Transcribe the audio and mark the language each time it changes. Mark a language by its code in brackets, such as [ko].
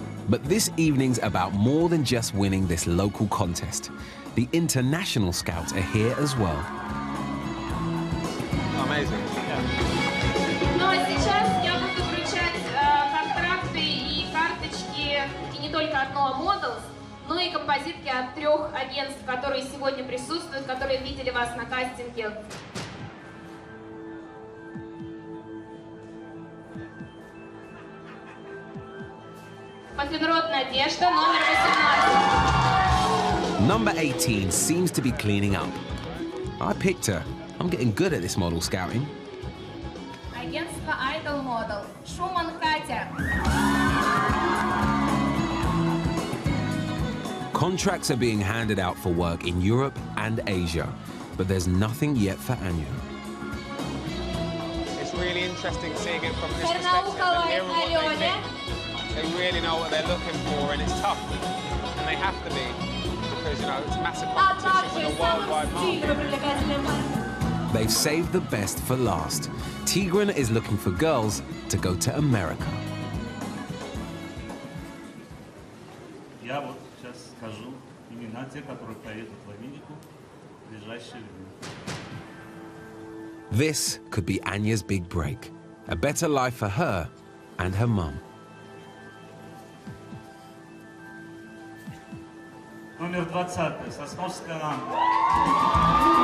[en] But this evening's about more than just winning this local contest. The international scouts are here as well. Amazing. [ru] Ну а сейчас я буду вручать контракты и карточки, и не только от Noah Models, но и композитки от 3 агентств, которые сегодня присутствуют, которые видели вас на кастинге. Парфенрод Надежда, номер 18. [en] Number 18 seems to be cleaning up. I picked her. I'm getting good at this model scouting. [ru] Агентство Idol Model. Шуман Катя. [en] Contracts are being handed out for work in Europe and Asia, but there's nothing yet for Anya. It's really interesting seeing it from this perspective and hearing what they think. They really know what they're looking for, and it's tough, and they have to be, because, you know, it's massive competition with a worldwide market. They've saved the best for last. Tigran is looking for girls to go to America. [ru] Я вот сейчас скажу имена тех, которые поедут в Америку в ближайшее время. [en] This could be Anya's big break. A better life for her and her mum. [ru] Номер 20. Сосновская рамка.